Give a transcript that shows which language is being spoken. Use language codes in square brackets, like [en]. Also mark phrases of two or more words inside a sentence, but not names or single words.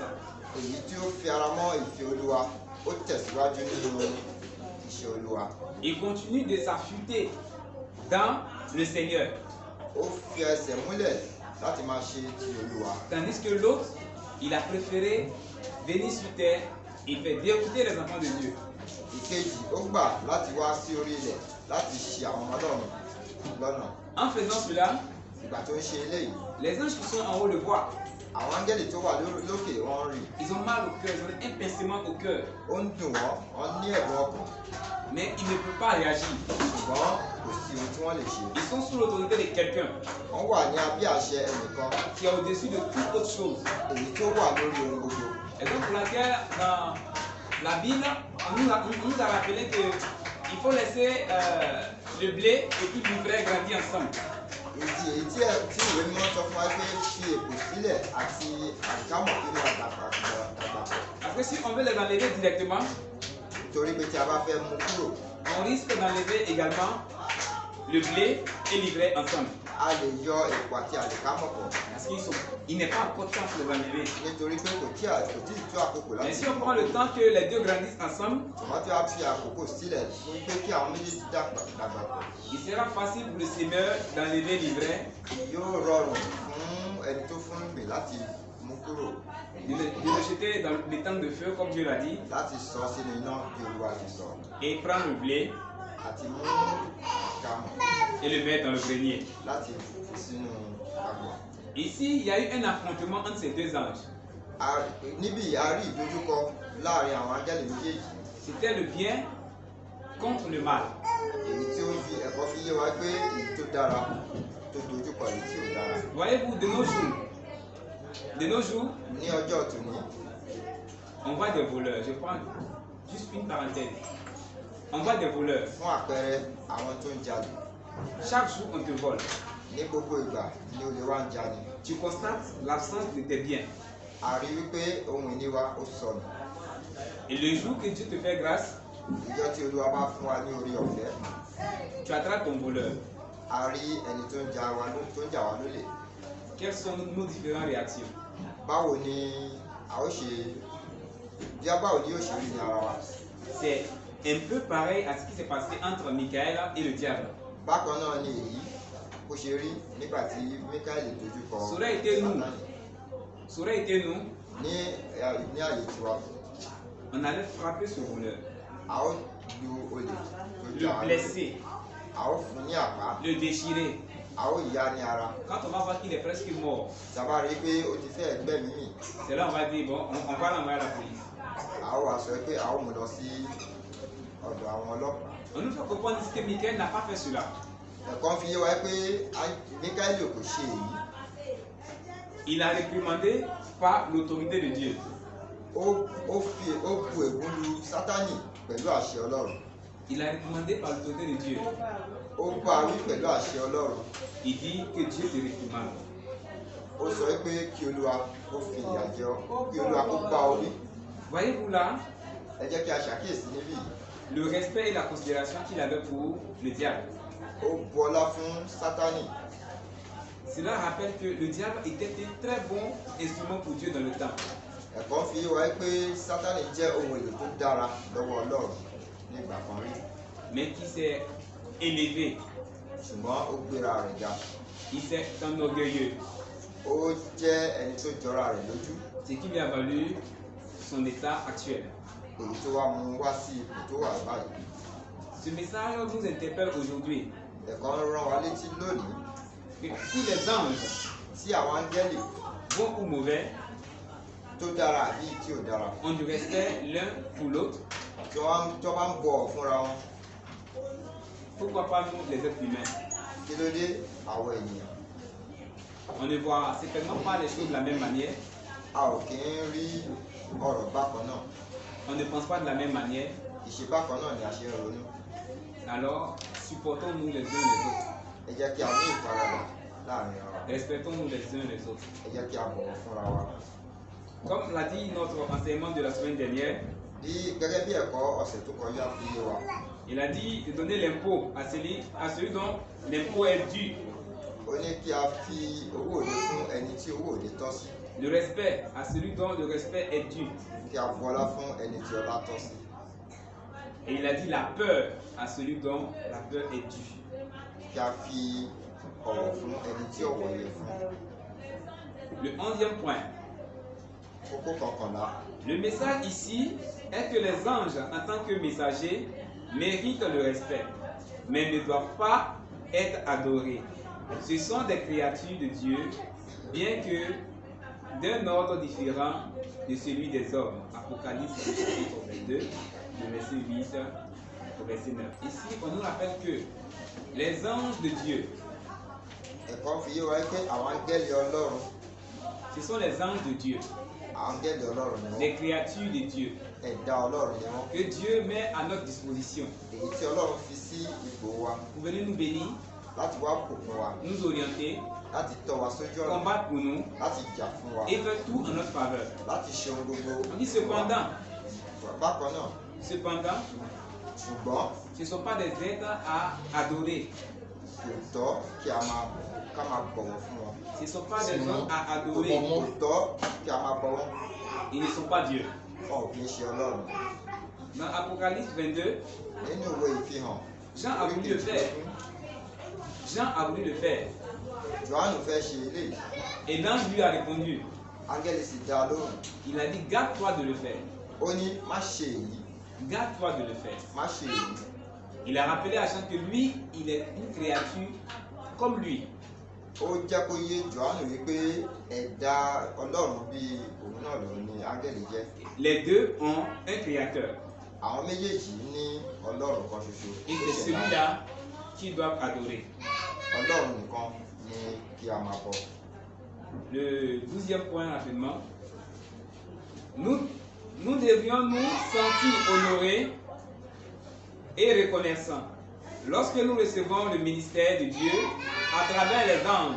[yo] èyí tí ó fi ara mọ́ ìfẹ́ Olúwa ó tẹ̀síwájú nínú iṣẹ́ Olúwa. [fr] Il continue de s'affûter dans le Seigneur. [yo] ó fi ẹsẹ̀ múlẹ̀ láti máa ṣe ti Olúwa. [fr] Tandis que l'autre, il a préféré venir sur terre et faire dérouter les enfants de Dieu. [yo] ìkejì ó gbà láti wá sí orí ilẹ̀ láti ṣì àwọn ọmọ Ọlọ́run lọ́nà. [fr] En faisant cela, [yo] ìgbà tó ń ṣe eléyìí [fr] les anges qui sont en haut le voient. [yo] àwọn áńgẹ́lì tó wà lókè wọ́n rí. [fr] Ils ont mal au cœur, ils ont un pincement au cœur. [yo] ó ń dùn wọ́n ní ẹ̀dùn ọkàn [fr] Mais ils ne peuvent pas réagir. [yo] ṣùgbọ́n kò sí ohun tí wọ́n lè ṣe. [fr] Ils sont sous l'autorité de quelqu'un [yo] wọ́n wà ní abẹ́ àṣẹ ẹnìkan [fr] qui est au-dessus de toute autre chose. [yo] èyí tó wà lórí ohun gbogbo. [fr] Et donc pour laquelle dans la Bible, on nous a rappelé qu'il faut laisser le blé et puis l'ivraie grandir ensemble. [yo] èyí tí ìwé mímọ́ sọ fún wa pé fi èpò sílẹ̀ àti àkámọ̀ kí wọ́n dàgbà pọ̀. [fr] Parce que si on veut les enlever directement, [yo] torí pé tí a bá fẹ́ mú kúrò [fr] on risque d'enlever également le blé et l'ivraie ensemble. [yo] a lè yọ èpò àti àlìkámọ̀ pọ̀ [fr] Parce il n'est pas encore temps pour les enlever. [yo] nítorí pé kò tí ì tó àkókò [fr] Mais [yo] láti [fr] si on prend le temps que les deux grandissent ensemble, [yo] wọ́n tí wàá fi àkókò sílẹ̀ fún pé kí àwọn méjèèjì dàgbà pọ̀. [fr] il sera facile pour le semeur d'enlever l'ivraie, [yo] yóò rọrùn fún ẹni tó fún ìgbìn láti mú kúrò [fr] de le jeter dans les temps de feu, comme Dieu l'a dit, [yo] láti sọ sínú iná bí Olúwa ti sọ [fr] et prendre le blé [yo] àti mú àkámọ̀ [fr] et le mettre dans le grenier. [yo] láti fi sínú àgbọ̀. [fr] Ici, il y a eu un affrontement entre ces deux anges. [yo] níbí a rí ìdojúkọ láàrin àwọn áńgẹ́lì méjèèjì [fr] C'était le bien contre le mal. [yo] èyí tí ó fi ẹ̀kọ́ fi yé wa pé èyí tó dára tó dojúkọ èyí tí ò dára. [fr] Voyez-vous, de nos jours, [yo] ní ọjọ́ tòní [fr] on voit des voleurs. Je prends juste une parenthèse. On voit des voleurs. [yo] fún àpẹẹrẹ àwọn tó ń jalè [fr] Chaque jour, on te vole. [yo] ní gbogbo ìgbà ní olè wa ń jalè. [fr] Tu constates l'absence de tes biens. [yo] a rí wípé ohun ìní wa ó sọnù. [fr] Et le jour que Dieu te fait grâce, [yo] ìjọ tí Olúwa bá fún wa ní orí ọ̀fẹ́ [fr] tu attrapes ton voleur. [yo] a rí ẹni tó ń jà wá lólè. [fr] Quelles sont nos différentes réactions? [yo] báwo ni a ó ṣe báwo ni yóò ṣe rí ní ara wa. [fr] C'est un peu pareil à ce qui s'est passé entre Michael et le diable. [yo] bákan náà ni èyí bó ṣe rí nígbà tí Míkáélì dojú kọ [fr] Ça aurait été nous. [yo] Sátánì. [fr] Ça aurait été nous, [yo] ní àyè tiwa [fr] on allait frapper ce voleur, [yo] a ó lu olè tó [fr] le [yo] jà wá lólè. [fr] blesser, [yo] a ó fún ní àpá [fr] le déchirer. [yo] a ó yá ní ara. [fr] Quand on va voir qu'il est presque mort, [yo] sábà rí pé ó ti fẹ́ gbẹ̀mí mì [fr] c'est là on va dire, bon, on va l'envoyer à la police. [yo] a ó wá sọ pé a ó mú lọ sí ọ̀dọ̀ àwọn ọlọ́pàá. [fr] On nous fait comprendre ici que Michael n'a pas fait cela. [yo] ẹ̀kọ́ fi yé wa pé Míkáélì kò ṣe èyí. [fr] Il a réprimandé par l'autorité de Dieu. [yo] ó bu ègún lu Sátánì pẹ̀lú àṣẹ Ọlọ́run. [fr] Il a réprimandé par l'autorité de Dieu. [yo] ó bá wí pẹ̀lú àṣẹ Ọlọ́run. [fr] Il dit que Dieu te réprimande. [yo] ó sọ pé kí Olúwa kó fi ìyà jẹ ọ́ kí Olúwa kó bá ọ wí. [fr] Voyez-vous là [yo] ẹ jẹ́ kí a ṣàkíyèsí níbí [fr] le respect et la considération qu'il avait pour le diable. [yo] ó bọlá fún Sátánì. [fr] Cela rappelle que le diable était un très bon instrument pour Dieu dans le temps. [yo] Ẹ̀kọ́ fi yé wa pé Sátánì jẹ́ ohun èlò tó dára lọ́wọ́ Ọlọ́run nígbà kan rí. [fr] Mais qui s'est élevé, [yo] Ṣùgbọ́n ó gbéra rẹ̀ ga. [fr] il s'est enorgueilleux, [yo] Ó jẹ́ ẹni tó jọra rẹ̀ lójú. [fr] ce qui lui a valu son état actuel. [yo] Èyí tó wá mú wá sí ipò tó wà báyìí. [fr] Ce message nous interpelle aujourd'hui [yo] Ẹ̀kọ́ ń rán wa létí lónìí [fr] que si les anges, [yo] tí àwọn áńgẹ́lì [fr] bons ou mauvais, [yo] tó dára àbí tí ò dára [fr] ont du respect l'un pour l'autre, [yo] tí wọ́n bá ń bọ̀wọ̀ fúnra wọn, [fr] pourquoi pas nous les êtres humains? [yo] kí ló dé àwọn ènìyàn? [fr] On ne voit certainement pas les choses de la même manière, [yo] A ò kí ń rí ọ̀rọ̀ bákan náà. [fr] on ne pense pas de la même manière, [yo] Ìṣe bákan náà ni a ṣe ń ronú. [fr] alors supportons-nous les uns les autres, [yo] Ẹ jẹ́ kí a ní ìfaradà láàrin ara wa. [fr] respectons-nous les uns les autres. [yo] Ẹ jẹ́ kí a bọ̀wọ̀ fúnra wa. [fr] Comme l'a dit notre enseignement de la semaine dernière, [yo] Gẹ́gẹ́ bí ẹ̀kọ́ ọ̀sẹ̀ tó kọjá fi yé wa, [fr] il a dit de donner l'impôt à celui dont l'impôt est dû, [yo] ó ní kí a fi owó òde fún ẹni tí owó òde tọ́ sí, [fr] le respect à celui dont le respect est dû, [yo] kí a bọlá fún ẹni tí ọlá tọ́ sí, [fr] et il a dit la peur à celui dont la peur est due. [yo] kí a fi ọ̀wọ̀ fún ẹni tí ọ̀wọ̀ yẹ fún. [fr] Le 11e point, [yo] Kókó kọkànlá. [fr] le message ici est que les anges en tant que messagers méritent le respect, mais ne doivent pas être adorés. Ce sont des créatures de Dieu, bien que d'un ordre différent de celui des hommes. Apocalypse chapitre 22, le verset 8 au verset 9. Ici, on nous rappelle que les anges de Dieu, [yo] Ẹ̀kọ́ fi yé wa pé àwọn áńgẹ́lì Ọlọ́run, [fr] ce sont les anges de Dieu, [yo] àwọn áńgẹ́lì Ọlọ́run ni wọ́n, [fr] les créatures de Dieu, [yo] ẹ̀dá Ọlọ́run ni wọ́n, [fr] que Dieu met à notre disposition [yo] èyí tí Ọlọ́run fi sí ipò wa [fr] pour venir nous bénir, [yo] láti wá bùkún wa, [fr] nous orienter, [yo] láti tọ́ wa sójú ọ̀nà, [fr] combattre pour nous [yo] láti jà fún wa, [fr] et faire tout en notre faveur. [yo] láti ṣe ohun gbogbo. [fr] On dit cependant, [yo] Bákan náà, [fr] cependant, [yo] ṣùgbọ́n [fr] ce ne sont pas des êtres à adorer. [yo] kò tọ́ kí a máa bọ̀wọ̀ fún wọn. [fr] Ce ne sont pas des hommes à [yo] Kò [fr] adorer. [yo] tọ́ kí a máa bọ̀wọ̀. [fr] Ils ne sont pas Dieu. [yo] Wọn ò kì í ṣe Ọlọ́run. [fr] Dans Apocalypse 22, [yo] Nínú ìwé ìfihàn, [fr] Jean a voulu le faire. Jean a voulu le faire. [yo] Jòhánù fẹ́ ṣe eléyìí. [fr] Et l'ange lui a répondu. [yo] Áńgẹ́lì sì dá a lóhùn. [fr] Il a dit, garde-toi de le faire. [yo] Ó ní má ṣe èyí, [fr] Garde-toi de le faire. [yo] má ṣe èyí. [fr] Il a rappelé à Jean que lui, il est une créature comme lui. [yo] Ó jẹ́ kó yé Jòhánù wípé ẹ̀dá Ọlọ́run bíi òun náà lòun ni áńgẹ́lì jẹ́. [fr] Les deux ont un créateur. [yo] Àwọn méjèèjì ní Ọlọ́run kan ṣoṣo. [fr] Et c'est celui-là qu'ils doivent adorer. [yo] Ọlọ́run nìkan ni kí a máa bọ. [fr] Le 12e point rapidement. Nous devrions nous sentir honorés et reconnaissants lorsque nous recevons le ministère de Dieu à travers les anges.